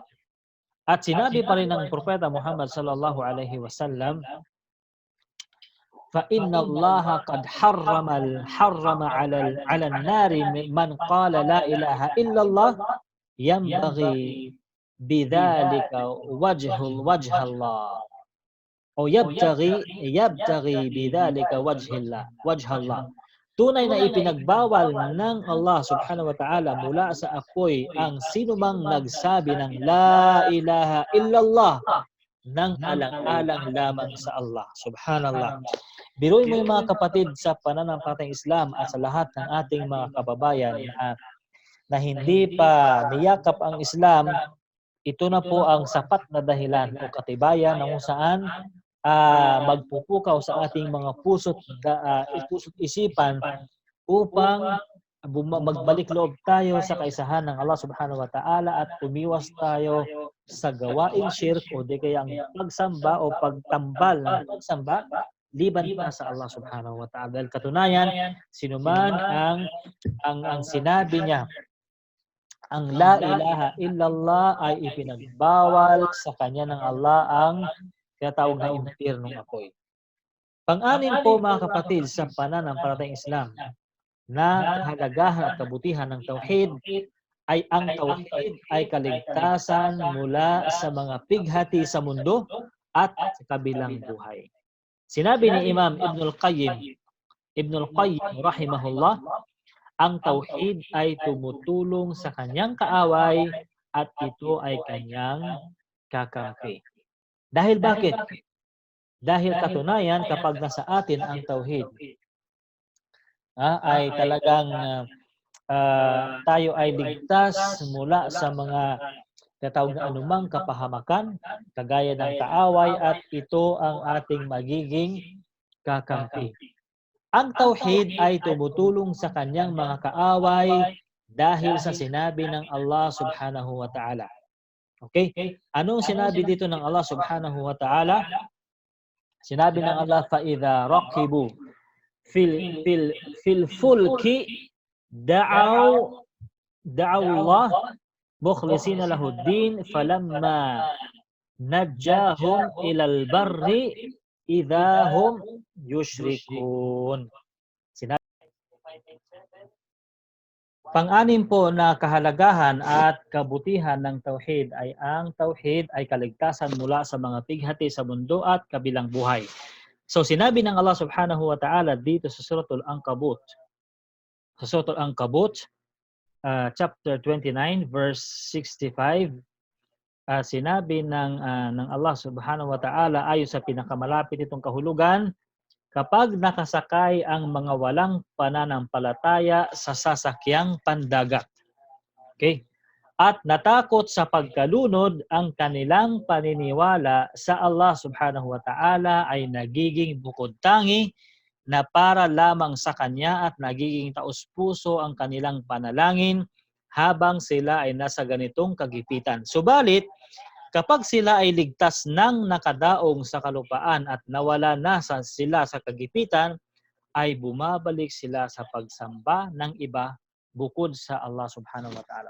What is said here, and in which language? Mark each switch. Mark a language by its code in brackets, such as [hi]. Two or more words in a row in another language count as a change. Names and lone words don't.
[tl] At sinabi pa rin ng Propeta Muhammad [ar] صلى الله عليه وسلم, فَإِنَّ اللَّهَ قَدْ حَرَّمَ عَلَى النَّارِ مَنْ قَالَ لَا إِلَهَ إِلَّا اللَّهِ يَنْبَغِي بِذَلِكَ وَجْهَ اللَّهِ o يبتغي بذلك وجه الله. [tl] Tunay na ipinagbawal ng Allah [ar] سبحانه وتعالى [tl] mula sa apoy ang sinumang nagsabi ng [ar] لا إله إلا الله [tl] ng alang-alang lamang sa Allah. Subhanallah. Biruin mo yung mga kapatid sa pananampalatayang Islam at sa lahat ng ating mga kababayan na hindi pa niyakap ang Islam, ito na po ang sapat na dahilan o katibayan na kung saan magpupukaw sa ating mga puso't isipan upang magbalik loob tayo sa kaisahan ng Allah [ar] سبحانه وتعالى [tl] at umiwas tayo sa gawaing shirk o di kaya ang pagsamba o pagtambal ng pagsamba liban pa sa Allah [ar] سبحانه وتعالى. [tl] Dahil katunayan, sinuman ang sinabi niya, ang [ar] لا إله إلا الله [tl] ay ipinagbawal sa kanya ng Allah ang tinatawag na impyernong apoy. Pang-anim po mga kapatid sa pananampalatayang Islam na kahalagahan at kabutihan ng tauhid ay ang tauhid ay kaligtasan mula sa mga pighati sa mundo at sa kabilang buhay. Sinabi ni Imam Ibn al-Qayyim rahimahullah, ang tauhid ay tumutulong sa kanyang kaaway at ito ay kanyang kakampi. Dahil bakit? Dahil katunayan kapag nasa atin ang tauhid, ay talagang tayo ay ligtas mula sa mga tinatawag na anumang kapahamakan, kagaya ng kaaway at ito ang ating magiging kakampi. Ang tauhid ay tumutulong sa kanyang mga kaaway dahil sa sinabi ng Allah [ar] سبحانه وتعالى. [tl] Okay? Anong sinabi dito ng Allah [ar] سبحانه وتعالى? [tl] Sinabi ng [ar] Allah, فَإِذَا رَقِبُوا فِي الْفُلْكِ دَعَوْا اللَّهَ مُخْلِصِينَ لَهُ الدِّينَ فَلَمَّا نَجَّاهُمْ إِلَى الْبَرِّ إِذَا هُمْ يُشْرِكُونَ. [tl] Pang-anim po na kahalagahan at kabutihan ng tauhid ay ang tauhid ay kaligtasan mula sa mga pighati sa mundo at kabilang buhay. So sinabi ng Allah [ar] سبحانه وتعالى [tl] dito sa Suratul Ankabut. Sa Suratul Ankabut, chapter 29, verse 65, sinabi ng Allah [ar] سبحانه وتعالى [tl] ayon sa pinakamalapit itong kahulugan, kapag nakasakay ang mga walang pananampalataya sa sasakyang pandagat. Okay? At natakot sa pagkalunod, ang kanilang paniniwala sa Allah [ar] سبحانه وتعالى [tl] ay nagiging bukod tangi na para lamang sa Kanya at nagiging taos-puso ang kanilang panalangin habang sila ay nasa ganitong kagipitan. Subalit, kapag sila ay ligtas ng nakadaong sa kalupaan at nawala na sila sa kagipitan, ay bumabalik sila sa pagsamba ng iba bukod sa Allah [ar] سبحانه وتعالى.